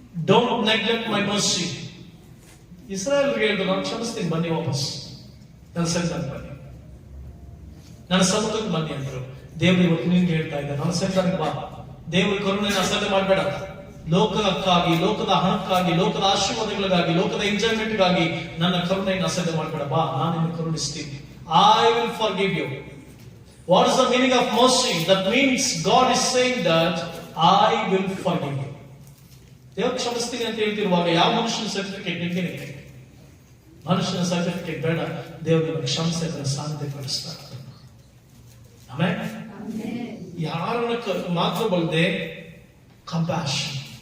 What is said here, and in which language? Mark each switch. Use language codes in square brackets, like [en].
[en] Don't neglect my mercy. [kn] ಇಸ್ರಾಯೇಲ್ರಿಗೆ ಹೇಳಿದ್ರು, ನಾನು ಕ್ಷಮಿಸ್ತೀನಿ, ಬನ್ನಿ ವಾಪಸ್ ನನ್ನ ಸನ್ನಿಧಾನಕ್ಕೆ ಬನ್ನಿ, ನನ್ನ ಸಮ್ಮುಖಕ್ಕೆ ಬನ್ನಿ ಅಂದರು. ದೇವರು ಇವತ್ತು ನಿನ್ಗೆ ಹೇಳ್ತಾ ಇದ್ದಾರೆ, ನನ್ನ ಸೆಂಟರ್ಗೆ ಬಾ. ದೇವರ ಕರುಣೆಯನ್ನು ಅಸಡ್ಡೆ ಮಾಡಬೇಡ. ಲೋಕಕ್ಕಾಗಿ, ಲೋಕದ ಹಣಕ್ಕಾಗಿ, ಲೋಕದ ಆಶೀರ್ವಾದಗಳಿಗಾಗಿ, ಲೋಕದ ಎಂಜಾಯ್ಮೆಂಟ್ಗಾಗಿ ನನ್ನ ಕರುಣೆಯನ್ನು ಅಸಡ್ಡೆ ಮಾಡಬೇಡ. ಬಾ, ನಾನು ನಿನ್ನ ಕರುಣಿಸ್ತೀನಿ. [en] I will forgive you. What is the meaning of mercy? That means God is saying that I will forgive you. [kn] ದೇವರು ಕ್ಷಮಿಸ್ತೀನಿ ಅಂತ ಹೇಳ್ತಿರುವಾಗ ಯಾವ ಮನುಷ್ಯನ ಸರ್ಟಿಫಿಕೇಟ್ ನಿಮಗೆ? ಮನುಷ್ಯನ ಸರ್ಟಿಫಿಕೇಟ್ ಬೇಡ. ದೇವರು ನಿಮಗೆ ಕ್ಷಮಿಸಿ ಅದರ ಸಾಧ್ಯತೆ ಪಡಿಸ್ತಾರೆ. ಆಮೇಲೆ ಯಾರನ್ನ ಮಾತ್ರ ಬಲ್ಲದೆ ಕಂಪ್ಯಾಷನ್.